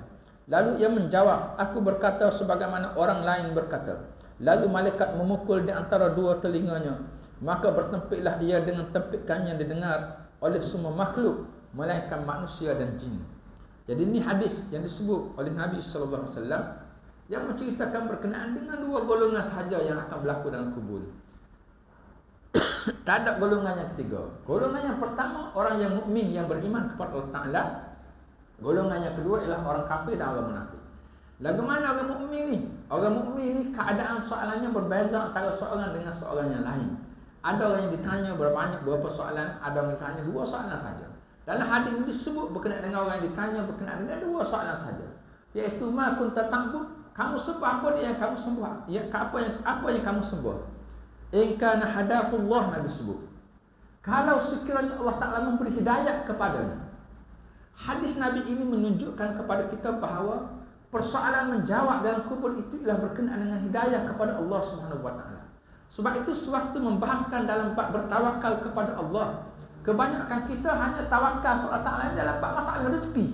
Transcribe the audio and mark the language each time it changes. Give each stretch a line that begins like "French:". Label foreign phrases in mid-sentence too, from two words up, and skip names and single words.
Malay: Lalu ia menjawab, aku berkata sebagaimana orang lain berkata. Lalu malaikat memukul di antara dua telinganya, maka bertempiklah ia dengan tempikan yang didengar oleh semua makhluk, melainkan manusia dan jin. Jadi ini hadis yang disebut oleh Nabi
Arabic: صلى الله عليه وسلم
Malay: yang menceritakan berkenaan dengan dua golongan sahaja yang akan berlaku dalam kubur. Tak ada golongan yang ketiga. Golongan yang pertama orang yang mukmin yang beriman kepada Allah Taala. Golongan yang kedua ialah orang kafir dan orang munafik. Lagu mana orang mukmin ni? Orang mukmin ni keadaan soalannya berbeza antara seorang dengan seorang yang lain. Ada orang yang ditanya berapa soalan, ada orang yang ditanya dua soalan saja. Dalam hadis ini disebut berkenaan dengan orang yang ditanya berkenaan dengan dua soalan saja, iaitu
Arabic: ما كنت تعبد,
Malay: kamu sembah apa dia yang kamu sembah? Ya, apa yang kamu sembah?
Arabic: إن كان هداه الله,
Malay: Nabi sebut. Kalau sekiranya Allah Taala memberi hidayah kepadanya. Hadis Nabi ini menunjukkan kepada kita bahawa persoalan menjawab dalam kubur itu ialah berkenaan dengan hidayah kepada Allah
Arabic: سبحانه وتعالى.
Malay: Sebab itu sewaktu membahaskan dalam bab bertawakal kepada Allah, kebanyakan kita hanya tawakal kepada Allah Taala dalam bab masalah rezeki.